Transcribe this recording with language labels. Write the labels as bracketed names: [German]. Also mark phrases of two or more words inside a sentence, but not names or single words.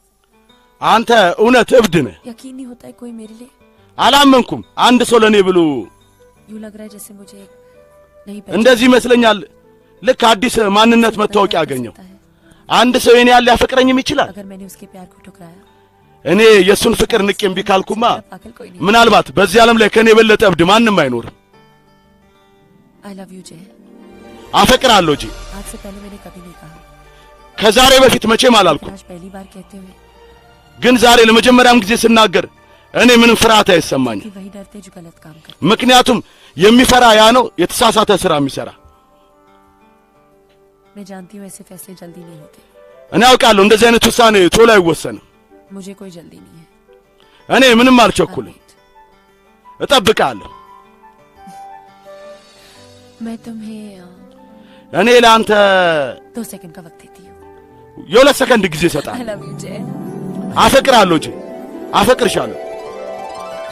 [Amharic] አንተ እውነት እብድ ነህ [Hindi] यकीन नहीं होता है कोई मेरे लिए [Amharic] አላመንኩም አንድ ሰው ለኔ ብሎ [Hindi] यूं लग रहा है जैसे मुझे एक नहीं [Amharic] እንደዚህ ይመስለኛል ልክ አዲስ ማንነት መታወቂያ ያገኘው አንድ ሰው የኔ ያለ ያፈቅረኝም ይችላል [Hindi] अगर मैंने उसके प्यार को ठुकराया [Amharic] እኔ የሱን ፍቅር ንቄም ቢካልኩማ [Hindi] पागल कोई नहीं [Amharic] ምናልባት በዚህ ዓለም ላይ ከኔ የበለጠ እብድ ማንም አይኖርም [English] I love you जय [Amharic] አፈቅራለሁ እንጂ [Hindi] आज से पहले मैंने कभी नहीं कहा [Amharic] ከዛሬ በፊት መቼም አላልኩም [Hindi] आज पहली बार कहते हुए [Amharic] ግን ዛሬ ለመጀመሪያም ጊዜ ስናገር እኔ ምንም ፍርሃት አይሰማኝም [Hindi] कि वही डरते जो गलत काम कर [Amharic] ምክንያቱም የሚፈራ ያ ነው የተሳሳተ ስራ የሚሰራ [Hindi] मैं जानती हूँ ऐसे फैसले जल्दी नहीं होते [Amharic] እኔ አውቃለሁ እንደዚህ አይነት ውሳኔ ቶሎ አይወሰንም [Hindi] मुझे कोई जल्दी नहीं है [Amharic] እኔ ምንም አልቸኩልም እጠብቃለሁ [Hindi] मैं तुम्हें [Amharic] እኔ ለአንተ [Hindi] 2 सेकंड का वक्त देती हूँ [Amharic] የ2 ሰከንድ ጊዜ እሰጣለሁ [English] I love you जय [Amharic] አፈቅራለሁ እንጂ አፈቅርሻለሁ